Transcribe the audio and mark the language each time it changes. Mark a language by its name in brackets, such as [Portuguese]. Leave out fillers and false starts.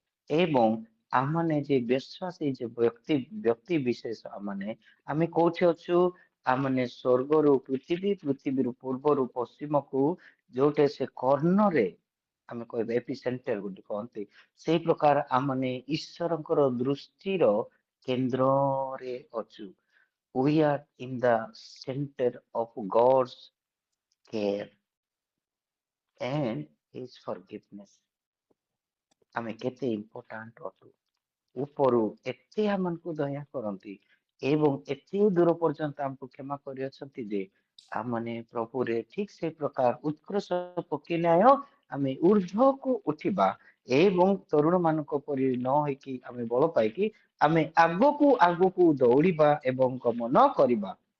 [Odia] ଏବଂ ଆମମାନେ ଯେ ବିଶ୍ୱାସୀ ଯେ ବ୍ୟକ୍ତି ବିଶେଷ ଆମେ କୋଉଠି ଅଛୁ? ଆମମାନେ ସ୍ୱର୍ଗରୁ ପୃଥିବୀ, ପୃଥିବୀରୁ ପୂର୍ବରୁ ପଶ୍ଚିମକୁ, ଯୋଉଟା ସେ କର୍ଣ୍ଣରେ ଆମେ କହିବା ଏପି ସେଣ୍ଟର ଗୋଟେ କହନ୍ତି, ସେଇ ପ୍ରକାର ଆମମାନେ ଈଶ୍ୱରଙ୍କର ଦୃଷ୍ଟିର କେନ୍ଦ୍ରରେ ଅଛୁ। [English] We are in the center of God's care and His forgiveness. [Odia] ଆମେ କେତେ ଇମ୍ପୋର୍ଟାଣ୍ଟ ଅଟୁ। ଉପରୁ ଏତେ ଆମକୁ ଦୟା କରନ୍ତି ଏବଂ ଏତେ ଦୂର ପର୍ଯ୍ୟନ୍ତ ଆମକୁ କ୍ଷମା କରିଅଛନ୍ତି ଯେ ଆମମାନେ ପ୍ରଭୁରେ ଠିକ ସେ ପ୍ରକାର ଉତ୍କର୍ଷ ପକେଇଲେ ଆମେ ଊର୍ଦ୍ଧ୍ୱକୁ ଉଠିବା ଏବଂ ତରୁଣ ମାନଙ୍କ ପରି ନ ହେଇକି ଆମେ ବଳ ପାଇକି ଆମେ ଆଗକୁ ଦୌଡ଼ିବା ଏବଂ ଗମନ କରିବା।